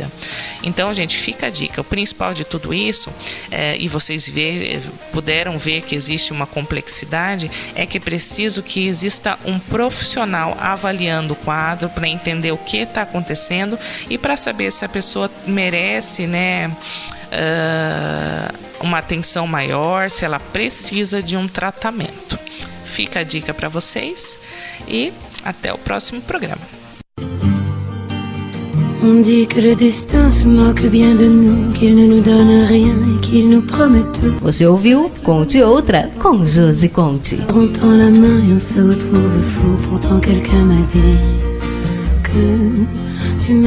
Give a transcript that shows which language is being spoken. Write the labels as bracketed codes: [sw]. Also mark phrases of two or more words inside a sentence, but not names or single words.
[pt] Então, gente, fica a dica, o principal de tudo isso, e vocês puderam ver que existe uma complexidade, é que é preciso que exista um profissional avaliando o quadro para entender o que está acontecendo e para saber se a pessoa merece, né, uma atenção maior, se ela precisa de um tratamento. Fica a dica para vocês e até o próximo programa. [fr] On dit que le destin se moque bien de nous, qu'il ne nous donne rien et qu'il nous promet tout. [pt] Você ouviu Conte Outra com Josi Conte. [fr] On tend la main et on se retrouve fou. Pourtant quelqu'un m'a dit que tu m'aimes encore.